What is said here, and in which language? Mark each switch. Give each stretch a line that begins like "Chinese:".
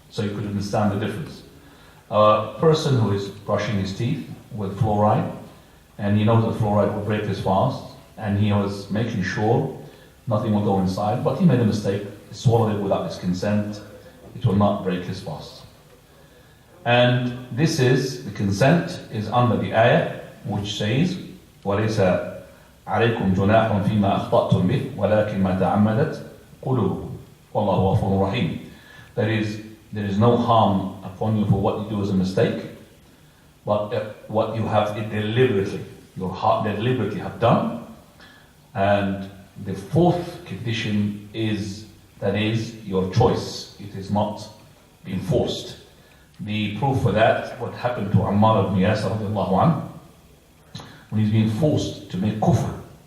English: So you could understand the difference. A person who is brushing his teeth with fluoride, and he knows that fluoride will break his fast, and he was making sure nothing will go inside, but he made a mistake, he swallowed it without his consent, it will not break his fast. And this is, the consent is under the ayah which says,
Arabic: وَلَيْسَ عَلَيْكُمْ جُنَاحٌ فِي مَا أَخْطَأْتُمْ بِهِ وَلَكِنْ مَا تَعَمَّدَتْ قُلُوبُكُمْ وَاللَّهُ غَفُورٌ رَحِيمٌ.
English: That is, there is no harm upon you for what you do as a mistake, but what you have deliberately, your heart deliberately have done. And the fourth condition is, that is, your choice. It is not being forced. The proof for that, what happened to Ammar ibn Yasir radiallahu anhu, when he's being forced to make kufr.